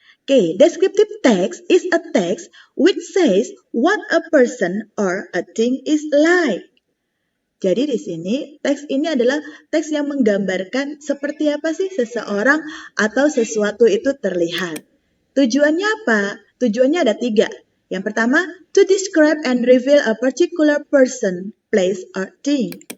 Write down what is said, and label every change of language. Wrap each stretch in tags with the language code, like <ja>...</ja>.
<en>Okay, descriptive text is a text which says what a person or a thing is like.</en> <id>Jadi di sini teks ini adalah teks yang menggambarkan seperti apa sih seseorang atau sesuatu itu terlihat. Tujuannya apa? Tujuannya ada 3. Yang pertama,</id> <en>to describe and reveal a particular person, place, or thing.</en>